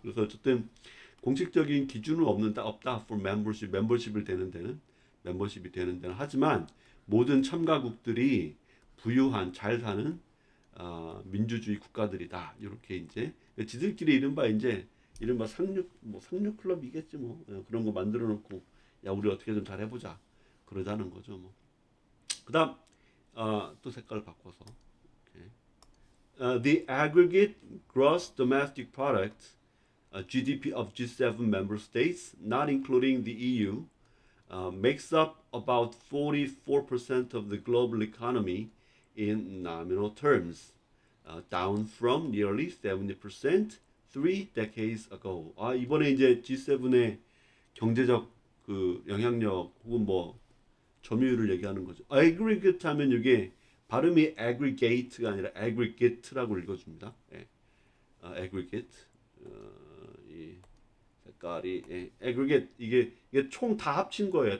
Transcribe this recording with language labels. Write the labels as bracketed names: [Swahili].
[Korean] 그래서 어쨌든 공식적인 기준은 없다 for 멤버십이 되는 데는 하지만 모든 참가국들이 부유한 잘 사는 민주주의 국가들이다. 이렇게 이제 지들끼리 이른바 상류 클럽이겠지 뭐 그런 거 만들어 놓고 야 우리 어떻게 좀 잘 해보자 그러자는 거죠 뭐. 그다음 또 색깔 바꿔서 [English] the aggregate gross domestic product GDP of G7 member states, not including the EU, makes up about 44% of the global economy in nominal terms, down from nearly 70% 3 decades ago. [Korean] 이번에 이제 G7의 경제적 그 영향력 혹은 뭐 점유율을 얘기하는 거죠. aggregate 하면 이게 발음이 aggregate가 아니라 aggregate라고 읽어줍니다. aggregate. 이 색깔이 aggregate 이게 총 다 합친 거예요.